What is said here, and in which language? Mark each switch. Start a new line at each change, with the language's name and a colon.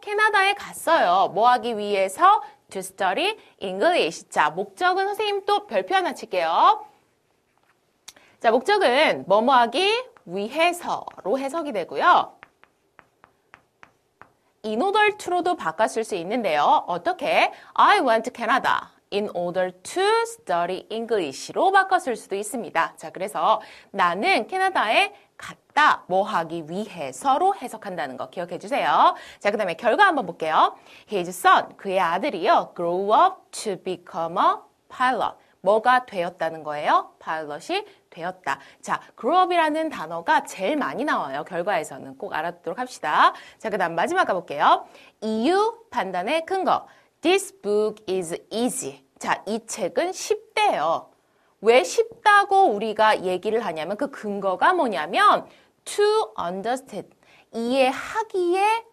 Korean: 캐나다에 갔어요. 뭐 하기 위해서?
English: To study English.
Korean: 자, 목적은 선생님 또 별표 하나 칠게요. 자, 목적은 뭐뭐 하기 위해서로 해석이 되고요. In order to로도 바꿨을 수 있는데요. 어떻게?
English: I went to Canada in order to study English로 바꿨을 수도 있습니다.
Korean: 자, 그래서 나는 캐나다에 갔다. 뭐 하기 위해서로 해석한다는 거 기억해 주세요. 자, 그 다음에 결과 한번 볼게요.
English: His son,
Korean: 그의 아들이요.
English: Grow up to become a pilot.
Korean: 뭐가 되었다는 거예요? 파일럿이 되었다. 자, grow up이라는 단어가 제일 많이 나와요. 결과에서는 꼭 알아두도록 합시다. 자, 그 다음 마지막 가볼게요. 이유 판단의 근거.
English: This book is easy.
Korean: 자, 이 책은 쉽대요. 왜 쉽다고 우리가 얘기를 하냐면 그 근거가 뭐냐면
English: to understand.
Korean: 이해하기에